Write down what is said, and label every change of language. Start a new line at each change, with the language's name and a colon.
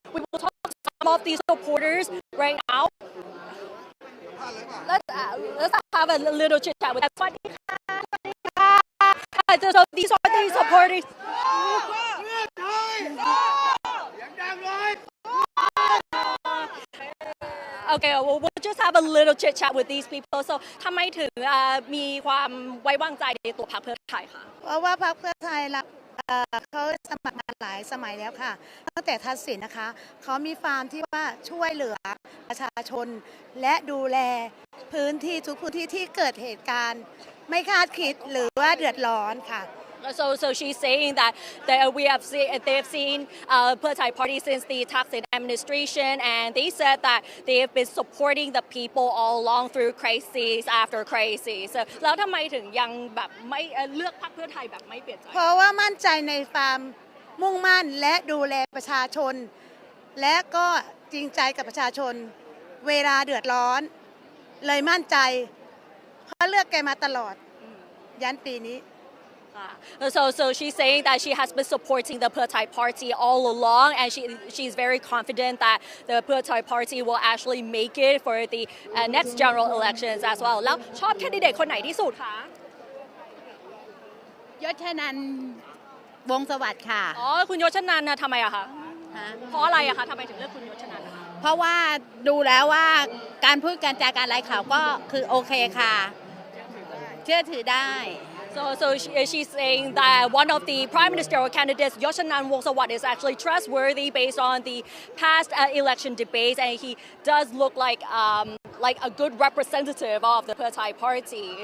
English: We will talk to some of these supporters right now. Let's have a little chit chat with them. So these are the supporters. Okay, well, we'll just have a little chit chat with these people.
Thai: So ทำไมถึงมีความไว้วางใจในตัวพรรคเพื่อไทยคะ เพราะว่าพรรคเพื่อไทยเขาสมัครงานหลายสมัยแล้วค่ะตั้งแต่ทักษิณนะคะเขามีความที่ว่าช่วยเหลือประชาชนและดูแลพื้นที่ทุกพื้นที่ที่เกิดเหตุการณ์ไม่คาดคิดหรือว่าเดือดร้อนค่ะ
English: So she's saying that they've seen Pheu Thai Party since the Thaksin administration, and they said that they have been supporting the people all along through crises after crises.
Thai: So แล้วทำไมถึงยังแบบไม่เลือกพรรคเพื่อไทยแบบไม่เปลี่ยนใจ เพราะว่ามั่นใจในความมุ่งมั่นและดูแลประชาชนและก็จริงใจกับประชาชนเวลาเดือดร้อนเลยมั่นใจเพราะเลือกแกมาตลอดยันปีนี้
English: So she's saying that she has been supporting the Pheu Thai Party all along, and she's very confident that the Pheu Thai Party will actually make it for the next general elections as well.
Thai: แล้วชอบแคนดิเดตคนไหนที่สุดคะ ยศนันท์วงศ์สวัสดิ์ค่ะ อ๋อคุณยศนันท์นะทำไมอะคะเพราะอะไรอะคะทำไมถึงเลือกคุณยศนันท์นะคะ เพราะว่าดูแล้วว่าการพูดการจาการไร้ข่าวก็คือโอเคค่ะเชื่อถือได้
English: So she's saying that one of the prime ministerial candidates, Yoshanan Wongsawat, is actually trustworthy based on the past election debates, and he does look like a good representative of the Pheu Thai Party.